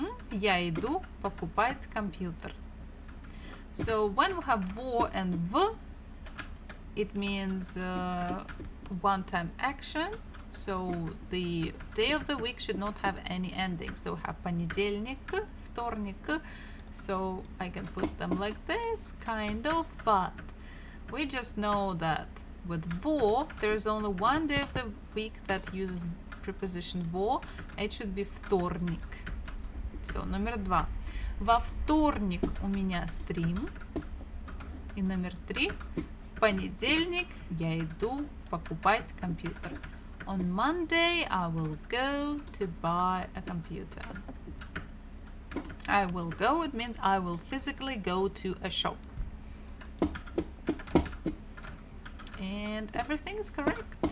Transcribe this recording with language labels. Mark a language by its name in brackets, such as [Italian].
[Russian] Я иду покупать компьютер. [English] So when we have во and в, it means one-time action. So the day of the week should not have any ending. So we have понедельник, вторник. So I can put them like this, kind of, but we just know that with во, there is only one day of the week that uses preposition во. It should be вторник. [Russian] So номер 2. Во вторник у меня стрим. И номер 3. В понедельник я иду покупать компьютер. [English] On Monday, I will go to buy a computer. I will go, it means I will physically go to a shop. And everything is correct.